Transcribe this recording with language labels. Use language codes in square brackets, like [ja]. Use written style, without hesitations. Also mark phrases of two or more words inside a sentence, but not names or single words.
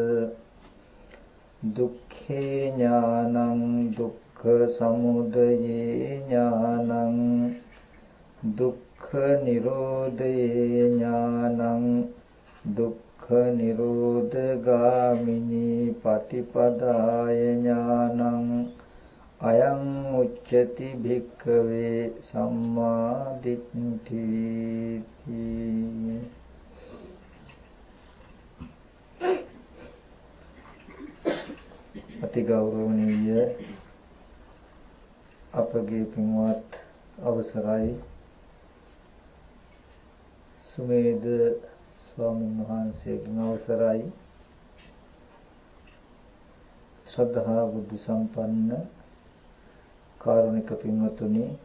[pi] දුක්ඛේ ඥානං දුක්ඛ සමුදයේ ඥානං දුක්ඛ නිරෝධේ ඥානං දුක්ඛ නිරෝධගාමිනී පටිපදාය ඥානං අයං උච්චති භික්ඛවේ සම්මා දිට්ඨි. [si] අති ගෞරවනීය අපගේ පින්වත් අවසරයි සුමේද ස්වාමීන් වහන්සේගේ අවසරයි ශ්‍රද්ධා බුද්ධ සම්පන්න කාරුණික පින්වතුනි,